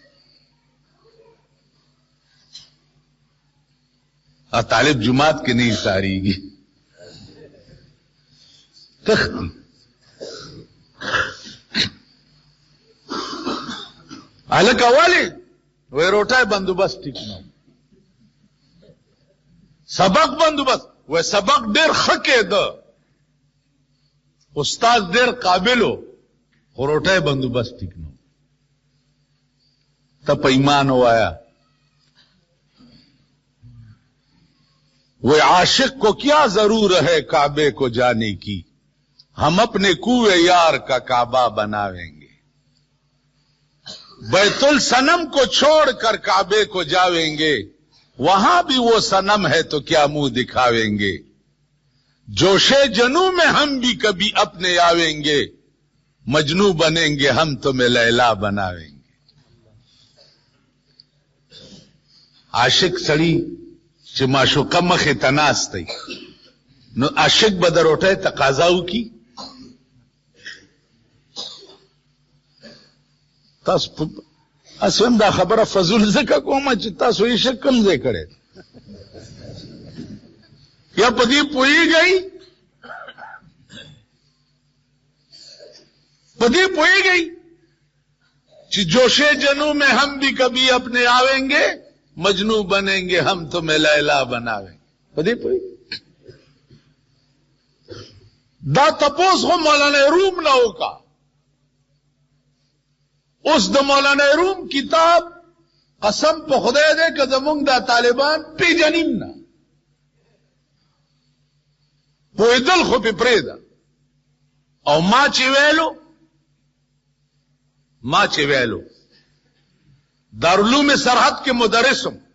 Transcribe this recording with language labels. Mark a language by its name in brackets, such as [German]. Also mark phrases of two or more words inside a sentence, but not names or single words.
[Pashto] طالب جماعت کې نه ساریږي تختی هلکه ولې وی روټۍ بندوبست ټیک نه سبق بندوبست وی سبق ډېر ښه کېده استاد ډېر قابلو خو روټۍ بندوبست ټیک نه ته په ایمان ووایا [Urdu] وہ عاشق کو کیا ضرور ہے کعبے کو جانے کی ہم اپنے کوئے یار کا کعبہ بناویں گے بیت الصنم کو چھوڑ کر کعبے کو جاویں گے وہاں بھی وہ صنم ہے تو کیا منہ دکھاویں گے جوشے جنوں میں ہم بھی کبھی اپنے آویں گے مجنو بنیں گے ہم تمہیں لیلا بناویں گے [Pashto] عاشق سڑی چې معشوقه مخې ته ناستی نو عاشق به د روټۍ تقاضا وکړي تاسو هم دا خبره فضول ځکه کومه چې تاسو یې شک کم ځای کړی یا په دې پوهېږئ چې [Urdu] جوشے جنوں میں ہم بھی کبھی اپنے آویں گے مجنو بنیں گے ہم تمہیں لیلا بناویں گے [Pashto] پدې پوي دا تپوس خو مولانا روم نه وکا اوس د مولانا روم کتاب قسم په خدای دې که زمونږ دا طالبان پیژنیم نه پوهېدل خو پې پرېږده او ما چې ویلو دارالعلوم سرحد کې مدرسم